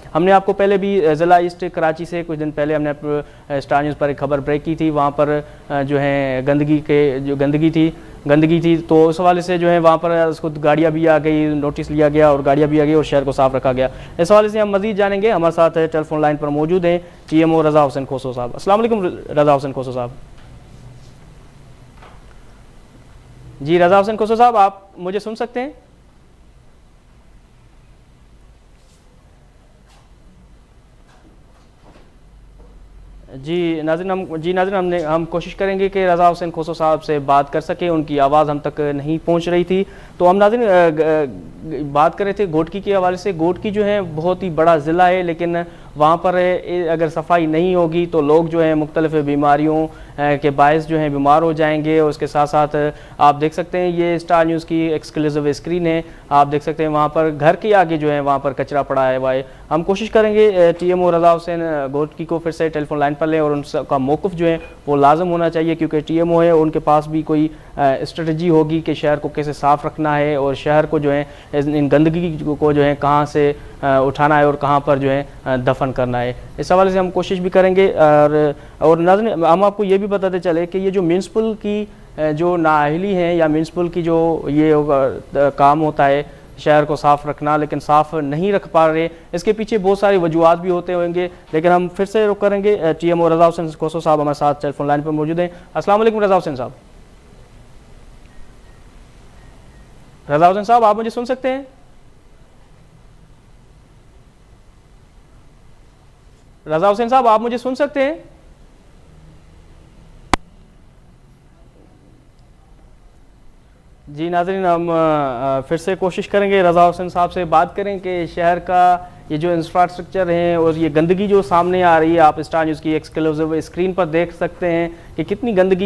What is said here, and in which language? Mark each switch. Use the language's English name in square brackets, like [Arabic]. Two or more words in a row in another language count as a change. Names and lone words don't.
[Urdu] ہم نے آپ کو پہلے بھی ضلع ایسٹ کراچی سے کچھ دن پہلے ہم نے اسٹار نیوز پر ایک خبر بریک کی تھی، وہاں پر جو ہے گندگی تھی تو اس حوالے سے جو ہے وہاں پر اس کو گاڑیاں بھی آ گئی، نوٹس لیا گیا اور گاڑیاں بھی آ گئی اور شہر کو صاف رکھا گیا. اس حوالے سے ہم مزید جانیں گے. ہمارے ساتھ [English] telephone line [Urdu] پر موجود ہیں TMO رضا حسین کھوسو صاحب. السلام علیکم رضا حسین کھوسو صاحب. جی رضا حسین کھوسو صاحب، آپ مجھے سن سکتے ہیں? جی ناظرین، ہم کوشش کریں گے کہ رضا حسین کھوسو صاحب سے بات کر سکے، ان کی آواز ہم تک نہیں پہنچ رہی تھی. تو ہم ناظرین بات کر رہے تھے گھوٹکی کے حوالے سے. گھوٹکی جو ہے بہت ہی بڑا ضلع ہے، لیکن وہاں پر اگر صفائی نہیں ہوگی تو لوگ جو ہیں مختلف بیماریوں کے باعث جو ہیں بیمار ہو جائیں گے. اور اس کے ساتھ ساتھ آپ دیکھ سکتے ہیں یہ اسٹار نیوز کی [English] exclusive screen [Urdu] ہے، آپ دیکھ سکتے ہیں وہاں پر گھر کے آگے جو ہے وہاں پر کچرا پڑا ہے ہوا ہے. ہم کوشش کریں گے TMO رضا حسین گھوٹکی کو پھر سے [English] telephone line [Urdu] پر لیں اور ان کا موقف جو ہے وہ لازم ہونا چاہیے، کیونکہ TMO ہے ان کے پاس بھی کوئی اسٹریٹجی ہوگی کہ شہر کو کیسے صاف رکھنا ہے اور شہر کو جو ہے ان گندگی کو جو ہے کہاں سے اٹھانا ہے اور کہاں پر جو ہے دفن کرنا ہے. اس حوالے سے ہم کوشش بھی کریں گے۔ اور ناظرین، ہم آپ کو یہ بھی بتاتے چلے کہ یہ جو میونسپل کی جو نااہلی ہے یا میونسپل کی جو یہ کام ہوتا ہے شہر کو صاف رکھنا، لیکن صاف نہیں رکھ پا رہے، اس کے پیچھے بہت ساری وجوہات بھی ہوتے ہوں گے، لیکن ہم پھر سے رک کریں گے. TMO رضا حسین کھوسو صاحب ہمارے ساتھ [English] telephone line [Urdu] پر موجود ہیں. السلام علیکم رضا حسین صاحب۔ رضا حسین صاحب، آپ مجھے سن سکتے ہیں? رضا حسین صاحب، آپ مجھے سن سکتے ہیں? جی ناظرین، ہم پھر سے کوشش کریں گے رضا حسین صاحب سے بات کریں کہ شہر کا یہ جو انفراسٹرکچر ہے اور یہ گندگی جو سامنے آ رہی ہے، آپ اسٹار نیوز کی [English] exclusive screen [Urdu] پر دیکھ سکتے ہیں کہ کتنی گندگی ہے.